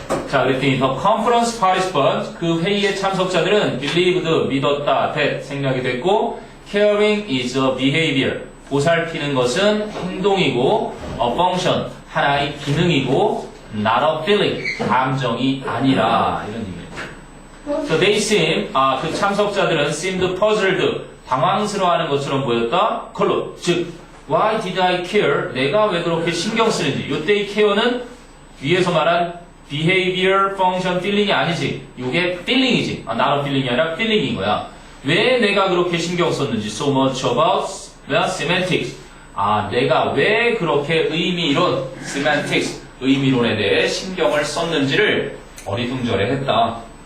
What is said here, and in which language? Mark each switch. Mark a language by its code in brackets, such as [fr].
[ko] 자, 그랬더니 [en] the conference participants [ko] 그 회의의 참석자들은 [en] believed [ko] 믿었다 that 생략이 됐고 [en] caring is a behavior [ko] 보살피는 것은 행동이고 [en] a function [ko] 하나의 기능이고 [en] not a feeling [ko] 감정이 아니라 이런 얘기예요. [en] So they seem [ko] 그 참석자들은 [en] seemed puzzled [ko] 당황스러워하는 것처럼 보였다. 컬러 즉 [en] why did I care [ko] 내가 왜 그렇게 신경 쓰는지 이때의 care는 위에서 말한 [en] behavior, function, feeling이 아니지. [ko] 이게 feeling이지. [en] not a feeling [ko] 이 아니라 feeling인 거야. 왜 내가 그렇게 신경 썼는지 [en] so much about semantics. [ko] 내가 왜 그렇게 의미론 semantics, 의미론에 대해 신경을 썼는지를 어리둥절해 했다.